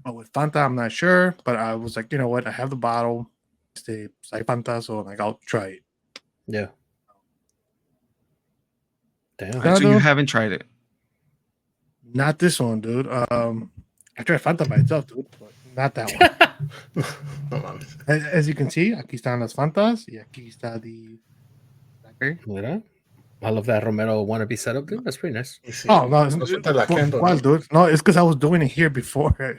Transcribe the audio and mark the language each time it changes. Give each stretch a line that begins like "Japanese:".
English: But with Fanta, I'm not sure. But I was like, you know what? I have the bottle. It's like Fanta, so like I'll try it. Yeah. Damn. So you haven't tried it? Not this one, dude. I tried Fanta by itself, dude, but not that one. As you can see,
Spanish: aquí están las Fantas y aquí está
English: the blackberry. I love that Romero wannabe setup, dude. That's pretty nice. Oh, no.
Spanish: ¿Cuál,
English: dude? No, it's because I was doing it here before.